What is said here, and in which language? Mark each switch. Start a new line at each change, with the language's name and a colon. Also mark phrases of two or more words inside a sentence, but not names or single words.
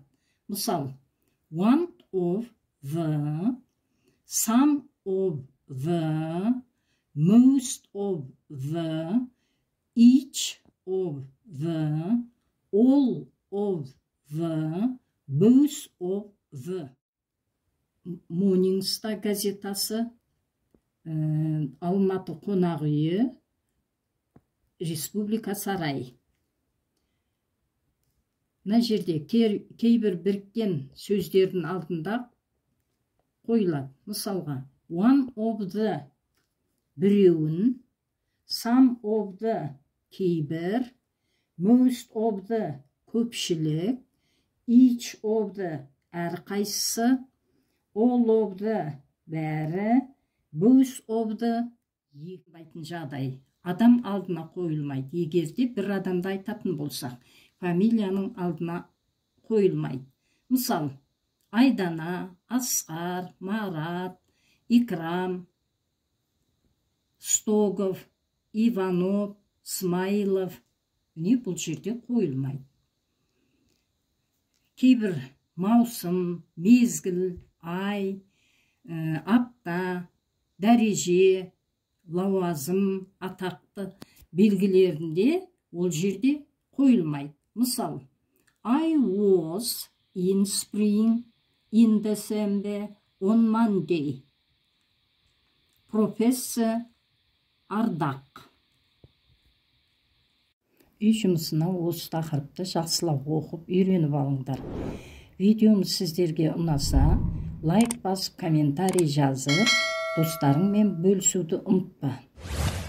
Kazakh: Мысалы,
English: one of the, some of the, most of the, each of the, all of the, both of the.
Kazakh: Morning Star газетасы, Алматы қонақ үйі, Республика сарай. Мына жерде кейбір біріккен сөздердің алдында қойылады. Мысалға,
English: one of the, біреуін, some of the, кейбір, most of the, көпшілік, each of the, әрқайсысы, all of the, бәрі, both of the,
Kazakh: екібайтын жағдай. Адам алдына қойылмайды. Егерде бір адамды айтатын болсақ, фамилияның алдына қойылмайды. Мысал, Айдана, Асқар, Марат, Икрам, Стогов, Иванов, Смайлов. Не бұл жерде қойылмайды. Кейбір маусым, мезгіл, ай, апта, дәреже, лауазым, атақты белгілерінде ол жерде қойылмайды. Мысал,
English: I was in spring, in December, on Monday.
Kazakh: Профессор Ардақ. Үй жұмысына осы тақырыпты жақсылап оқып, үйреніп алыңдар. Видеомыз сіздерге ұнаса, лайк басып, комментарий жазып, достарыңмен бөлісуді ұмытпа.